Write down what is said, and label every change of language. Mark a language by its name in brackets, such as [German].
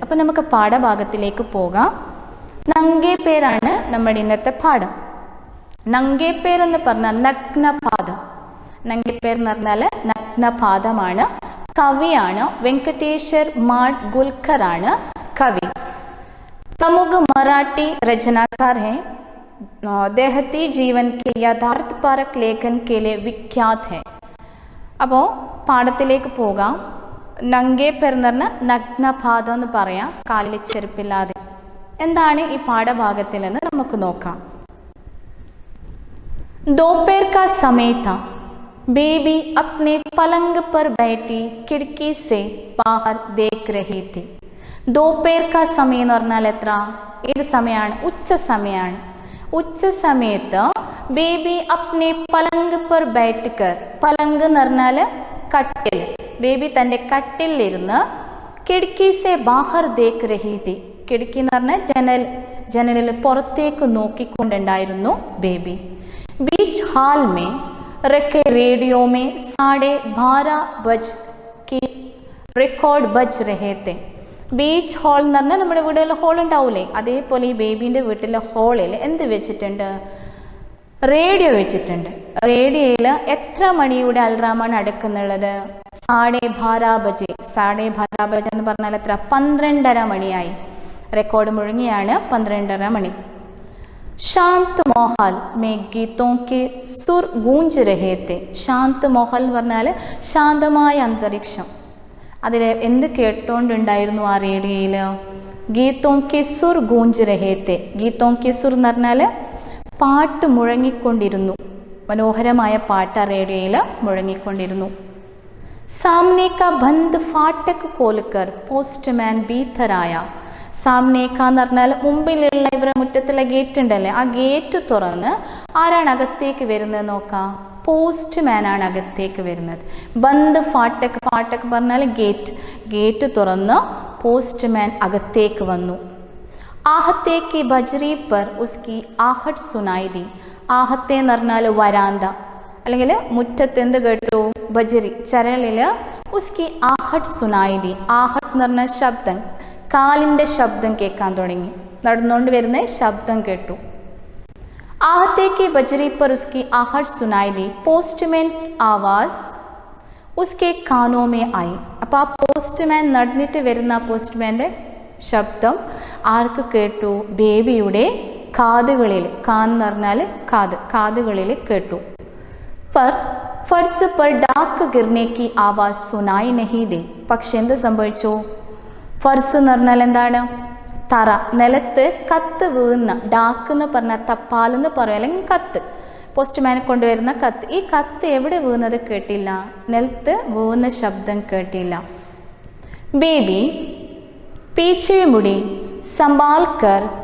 [Malayalam] അപ്പോൾ നമുക്ക് പാഠഭാഗത്തിലേക്ക് പോകാം. നംഗേ പേരാണ് നമ്മുടെ ഇന്നത്തെ പാഠം. നംഗേ പേരെന്ന് പറഞ്ഞാൽ നഗ്നപാദം. നംഗേ പേർ എന്ന് പറഞ്ഞാൽ നഗ്നപാദമാണ്. കവിയാണ് വെങ്കടേശ്വർ മാഡ്ഗുൽക്കർ ആണ് കവി. [Hindi] प्रमुख मराठी रचनाकार हैं, देहती जीवन के यथार्थपरक लेखन के लिए विख्यात है. [Malayalam] അപ്പോൾ പാഠത്തിലേക്ക് പോകാം. നംഗേ പേർ എന്ന് പറഞ്ഞാൽ നഗ്നപാദം എന്ന് പറയാം, കാലിൽ ചെരുപ്പില്ലാതെ. എന്താണ് ഈ പാഠഭാഗത്തിൽ എന്ന് നമുക്ക് നോക്കാം. [Hindi] दोपहर का समय था. बेबी अपने पलंग पर बैठी खिड़की से बाहर देख रही थी. दोपहर का [Malayalam] സമയം എന്ന് പറഞ്ഞാൽ എത്ര, ഏത് സമയമാണ്? ഉച്ച സമയമാണ്. ഉച്ച സമയത്ത് ബേബി [Hindi] അപ്നെ പലങ്ക് പർ ബൈഠ് കർ, [Malayalam] പലങ്ക് എന്ന് പറഞ്ഞാൽ കട്ടിൽ, ബേബി തൻ്റെ കട്ടിലിരുന്ന് [Hindi] കിടക്കി സെ ബാഹർ ദേഖ് രഹി തി, [Malayalam] കിടക്കി എന്ന് പറഞ്ഞാൽ ജനലിൽ പുറത്തേക്ക് നോക്കിക്കൊണ്ടുണ്ടായിരുന്നു ബേബി. [Hindi] ബീച്ച് ഹാൾ മേ रखे रेडियो में 12:30 बज की रिकॉर्ड बज रहे थे. [Malayalam] ബീച്ച് ഹാൾ എന്ന് പറഞ്ഞാൽ നമ്മുടെ വീടുകളിൽ ഹോൾ ഉണ്ടാവില്ലേ, അതേപോലെ ഈ ബേബീൻ്റെ വീട്ടിലെ ഹാളിൽ എന്ത് വെച്ചിട്ടുണ്ട്? റേഡിയോ വെച്ചിട്ടുണ്ട്. റേഡിയോയിൽ എത്ര മണിയുടെ അൽറാമാണ് അടക്കുന്നുള്ളത്? 12:30 ബജെ. 12:30 ബജെ എന്ന് പറഞ്ഞാൽ എത്ര? 12:30 മണിയായി. റെക്കോർഡ് മുഴങ്ങിയാണ് 12:30 മണി. [Hindi] शांत माहौल में गीतों के सुर गूंज रहे थे. शांत माहौल [Malayalam] എന്ന് പറഞ്ഞാൽ ശാന്തമായ അന്തരീക്ഷം. അതിൽ എന്ത് കേട്ടോണ്ടുണ്ടായിരുന്നു ആ റേഡിയോയിൽ? [Hindi] ഗീതോं के सुर गूंज रहे थे. ഗീതോं के सुर [Malayalam] എന്ന് പറഞ്ഞാൽ പാട്ട് മുഴങ്ങിക്കൊണ്ടിരുന്നു, മനോഹരമായ പാട്ട് ആ റേഡിയോയിൽ മുഴങ്ങിക്കൊണ്ടിരുന്നു. [Hindi] सामने का बंद फाटक खोलकर पोस्टमैन भीतर आया. [Malayalam] സാമ്നേക്ക എന്ന് പറഞ്ഞാൽ മുമ്പിലുള്ള ഇവരുടെ മുറ്റത്തുള്ള ഗേറ്റ് ഉണ്ടല്ലേ, ആ ഗേറ്റ് തുറന്ന് ആരാണ് അകത്തേക്ക് വരുന്നത് നോക്കാം? പോസ്റ്റ്മാൻ ആണ് അകത്തേക്ക് വരുന്നത്. [Hindi] ബന്ദ് ഫാട്ടക്, [Malayalam] ഫാട്ടക് പറഞ്ഞാൽ ഗേറ്റ്, ഗേറ്റ് തുറന്ന് പോസ്റ്റ്മാൻ അകത്തേക്ക് വന്നു. [Hindi] ആഹത്തേക്ക് ബജ്രി പർ ഉസ്കി ആഹട്ട് സുനായി ദി. [Malayalam] ആഹത്തെ എന്ന് പറഞ്ഞാൽ വരാന്ത, അല്ലെങ്കിൽ മുറ്റത്ത് എന്ത് കേട്ടു? [Hindi] ബജ്രി, ചരളിൽ ഉസ്കി ആഹട്ട് സുനായി ദി. [Malayalam] ആഹട്ട് എന്ന് പറഞ്ഞാൽ ശബ്ദം, കാലിൻ്റെ ശബ്ദം കേൾക്കാൻ തുടങ്ങി, നടന്നുകൊണ്ട് വരുന്ന ശബ്ദം കേട്ടു. [Hindi] आहते बजरी पर उसकी आहट सुनाई दी. പോസ്റ്റ്മാൻ ആവാസ് ഉസ്കെ കാനോ മേ ആയി. [Malayalam] അപ്പോൾ ആ പോസ്റ്റ്മാൻ നടന്നിട്ട് വരുന്ന ആ പോസ്റ്റ്മാൻ്റെ ശബ്ദം ആർക്ക് കേട്ടു? ബേബിയുടെ കാതുകളിൽ. കാൻ എന്ന് പറഞ്ഞാൽ കാത്, കാതുകളിൽ കേട്ടു. [Hindi] पर फर्श पर डाक गिरने की आवाज़ सुनाई नहीं दे. [Malayalam] പക്ഷെ എന്ത് സംഭവിച്ചു? ഫർസ് എന്ന് പറഞ്ഞാൽ എന്താണ്? തറ, നിലത്ത് കത്ത് വീഴുന്ന. ഡാക്ക് എന്ന് പറഞ്ഞാൽ തപ്പാൽ എന്ന് പറയും, അല്ലെങ്കിൽ കത്ത്, പോസ്റ്റ്മാനെ കൊണ്ടുവരുന്ന കത്ത്. ഈ കത്ത് എവിടെ വീഴുന്നത് കേട്ടില്ല, നിലത്ത് വീഴുന്ന ശബ്ദം കേട്ടില്ല. [Hindi] ബേബി പീछे मुड़ी संभाल कर